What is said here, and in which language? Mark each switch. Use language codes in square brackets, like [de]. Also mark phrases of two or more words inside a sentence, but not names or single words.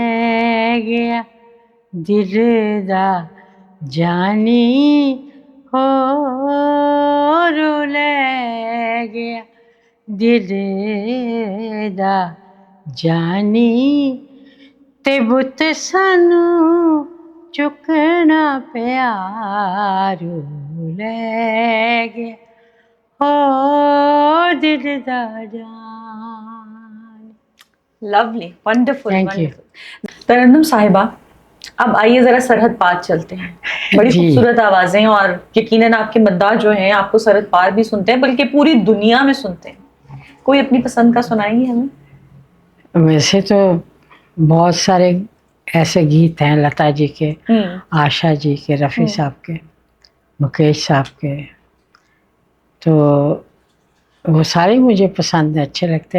[pa] گیا دل دا جانی، او رو لے گیا دل دا جانی تے بت سانو چکنا پیا، رو لے گیا او دل دا جان. [en] Lovely, wonderful Thank you. ونڈرفل. [ur] ترنم صاحبہ اب آئیے ذرا سرحد پار چلتے ہیں. بڑی جی. خوبصورت آوازیں اور یقیناً آپ کے مداح جو ہیں آپ کو سرحد پار بھی سنتے ہیں بلکہ پوری دنیا میں سنتے ہیں. کوئی اپنی پسند کا سنائیں گے ہمیں؟ ویسے تو بہت سارے ایسے گیت ہیں لتا جی کے, آشا جی کے, رفیع صاحب کے, مکیش صاحب کے, تو وہ سارے مجھے پسند ہیں, اچھے لگتے ہیں.